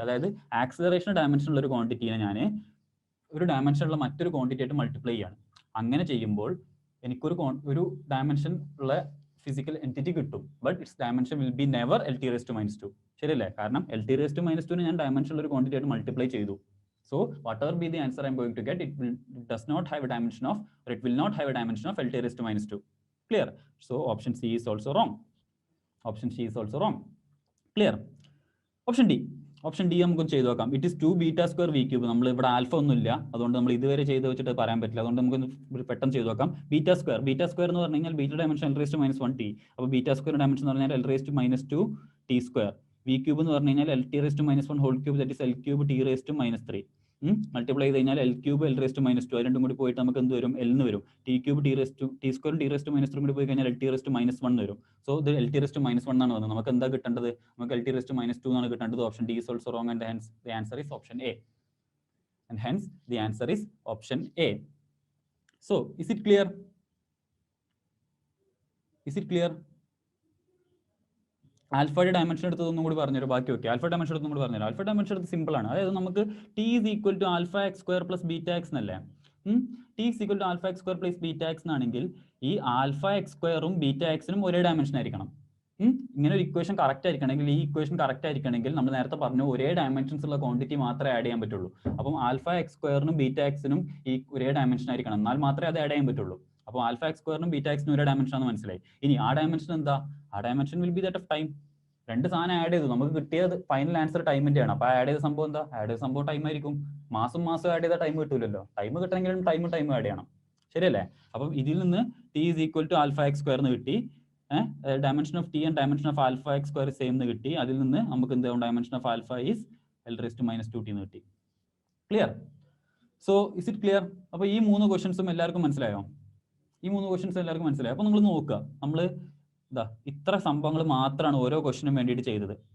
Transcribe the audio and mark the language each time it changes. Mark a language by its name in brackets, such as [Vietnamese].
[Malayalam] അതായത് acceleration dimension ഉള്ള ഒരു ക്വാണ്ടിറ്റിനെ ഞാൻ ഒരു ഡയമെൻഷൻ ഉള്ള മറ്റൊരു ക്വാണ്ടിറ്റി ആയിട്ട് മൾട്ടിപ്ലൈ ചെയ്യാണ്. അങ്ങനെ ചെയ്യുമ്പോൾ എനിക്കൊരു ഡയമെൻഷൻ ഉള്ള ഫിസിക്കൽ എൻറ്റിറ്റി കിട്ടും. [English] but its dimension will be never [Malayalam] LT⁻². ശരിയല്ലേ? കാരണം LT⁻² ഞാൻ ഡയമെൻഷൻ ഉള്ള ഒരു ക്വാണ്ടിറ്റി ആയിട്ട് മൾട്ടിപ്ലൈ ചെയ്തു. [English] So whatever be the answer I'm going to get, it does not have a dimension of, or it will not have a dimension of LT⁻². Clear? So option C is also wrong. Option C is also wrong. Clear? Option D. [Malayalam] Option D നമുക്ക് ചെയ്ത് നോക്കാം. It is 2 β² V cube. നമ്മൾ ഇവിടെ alpha ഒന്നുമില്ല, അതുകൊണ്ട് നമ്മൾ ഇതുവരെ ചെയ്ത് വെച്ചിട്ട് പറയാൻ പറ്റില്ല. അതുകൊണ്ട് നമുക്ക് പെട്ടെന്ന് ചെയ്ത് നോക്കാം. β² എന്ന് പറഞ്ഞു കഴിഞ്ഞാൽ ബീറ്റ ഡയമെൻഷൻ L⁻1T. അപ്പോൾ β² ഡയമെൻഷൻ എന്ന് പറഞ്ഞാൽ L⁻²T². വി ക്യൂബ് എന്ന് പറഞ്ഞു കഴിഞ്ഞാൽ LT⁻1 whole cube, that is L⁻T⁻−3. Multiply ചെയ്ത് കഴിഞ്ഞാൽ L⁻⁵ L⁻². രണ്ടും കൂടി പോയിട്ട് നമുക്ക് എന്ത് വരും? L എന്ന് വരും. T⁻T², T⁻3 കൂടി പോയി കഴിഞ്ഞാൽ LT⁻1 വരും. സോ ഇത് LT⁻1 ആണ് വന്നത്. നമുക്ക് എന്താ കിട്ടേണ്ടത്? നമുക്ക് LT⁻² എന്നാണ് കിട്ടേണ്ടത്. [English] Option D is also wrong and hence the answer is option A. And hence the answer is option A. So is it clear? Is it clear? [Malayalam] ആൽഫയുടെ ഡയമെൻഷൻ എടുത്തതൊന്നും കൂടി പറഞ്ഞുതരും. ബാക്കി ഓക്കെ. ആൽഫ ഡയമെൻഷൻ എടുത്തും കൂടി പറഞ്ഞുതരും. Alpha dimension എടുത്ത് simple ആണ്. അതായത് നമുക്ക് T is equal to alpha x² plus beta x എന്നല്ലേ? T is equal to alpha x² plus beta x എന്നാണെങ്കിൽ ഈ ആൽഫ x² ബീറ്റ എക്സിനും ഒരേ ഡയമെൻഷൻ ആയിരിക്കണം. ഇങ്ങനെ ഒരു ഇക്വേഷൻ കറക്റ്റ് ആയിരിക്കണമെങ്കിൽ, ഈ ഇക്വേഷൻ കറക്റ്റ് ആയിരിക്കണമെങ്കിൽ നമ്മൾ നേരത്തെ പറഞ്ഞു ഒരേ ഡയമെൻഷൻസ് ഉള്ള ക്വാണ്ടിറ്റി മാത്രമേ ആഡ് ചെയ്യാൻ പറ്റുള്ളൂ. അപ്പം ആൽഫ x²നും ബീറ്റ എക്സിനും ഈ ഒരേ ഡയമെൻഷൻ ആയിരിക്കണം, എന്നാൽ മാത്രമേ അത് ആഡ് ചെയ്യാൻ പറ്റുള്ളൂ. അപ്പോൾ ആൽഫ x²നും ബീറ്റ എക്സിനും ഒരേ ഡയമെൻഷൻ ആണെന്ന് മനസ്സിലായി. ഇനി ആ ഡയമെൻഷൻ എന്താ? [English] ആ dimension will be that of time. [Malayalam] രണ്ട് സാധനം ആഡ് ചെയ്തു, നമുക്ക് കിട്ടിയത് ഫൈനൽ ആൻസർ ടൈമിന്റെയാണ്. അപ്പോൾ ആഡ് ചെയ്ത സംഭവം എന്താ? ആഡ് ചെയ്ത സംഭവം ടൈം ആയിരിക്കും. മാസം ആഡ് ചെയ്ത ടൈം കിട്ടൂലല്ലോ. ടൈം കിട്ടണമെങ്കിലും ടൈം ആഡ് ചെയ്യണം. ശരിയല്ലേ? അപ്പം ഇതിൽ നിന്ന് T is equal to alpha x² എന്ന് കിട്ടി. Dimension of T and dimension of alpha x² same എന്ന് കിട്ടി. അതിൽ നിന്ന് നമുക്ക് എന്താ? Dimension of alpha is L⁻²T എന്ന് കിട്ടി. Clear? [English] So is it clear? [Malayalam] അപ്പോൾ ഈ 3 ക്വസ്റ്റ്യൻസും എല്ലാവർക്കും മനസ്സിലായോ? ഈ 3 ക്വസ്റ്റ്യൻസും എല്ലാവർക്കും മനസ്സിലായോ? അപ്പോൾ നിങ്ങൾ നോക്കുക, നമ്മൾ ഇത്ര സംഭവങ്ങൾ മാത്രമാണ് ഓരോ ക്വസ്റ്റിനും വേണ്ടിയിട്ട് ചെയ്തത്.